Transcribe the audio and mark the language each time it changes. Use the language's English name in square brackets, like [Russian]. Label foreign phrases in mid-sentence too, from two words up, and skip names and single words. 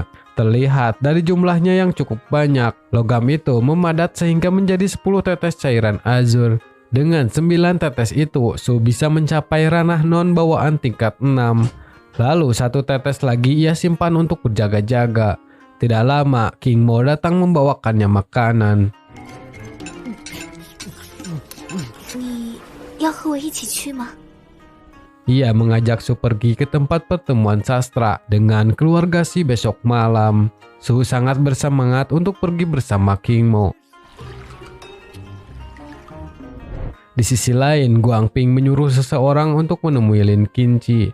[Indonesian] Terlihat dari jumlahnya yang cukup banyak, logam itu memadat sehingga menjadi 10 tetes cairan azur. Dengan 9 tetes itu, Su bisa mencapai ranah non bawaan tingkat 6. Lalu 1 tetes lagi ia simpan untuk berjaga-jaga. Tidak lama, King Mo datang membawakannya makanan. [Chinese] 你要和我一起去吗？ [Indonesian] Ia mengajak Su pergi ke tempat pertemuan sastra dengan keluarga Shi besok malam. Su sangat bersemangat untuk pergi bersama King Mo. Di sisi lain, Guang Ping menyuruh seseorang untuk menemui Lin Qinji.